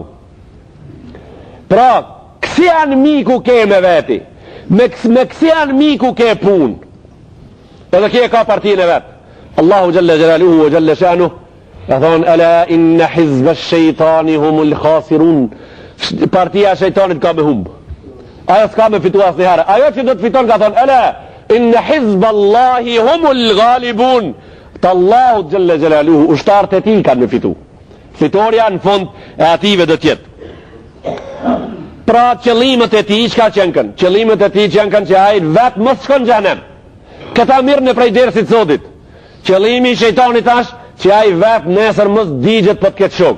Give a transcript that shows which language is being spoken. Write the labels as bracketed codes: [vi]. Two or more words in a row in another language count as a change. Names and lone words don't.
[sq] Pra, kësi janë miku ke me veti, me kësi janë miku ke punë. Edhe kje ka partinë e vetë. Allahu [ar] جل جلاله وجل شانه [sq] e thonë, [ar] ألا إن حزب الشيطان هم الخاسرون. [sq] Partia shejtanit ka me humbë. Ajo s'ka me fitu asnjëherë. Ajo që do të fiton ka thonë, [ar] ألا إن حزب الله هم الغالبون. [sq] Të Allahu [ar] جل جلاله, [sq] ushtarët e tij kanë me fitu. Fitoria në fund e ative do tjetë. Pra qëllimet e tij çka qenë kanë? Qëllimet e tij qenë kanë që ai vetë mos shkon në xhenem. Këta mirë në prej dersit sotit. Qëllimi i shejtanit është që ai vetë nesër mos digjet për të këtë shok.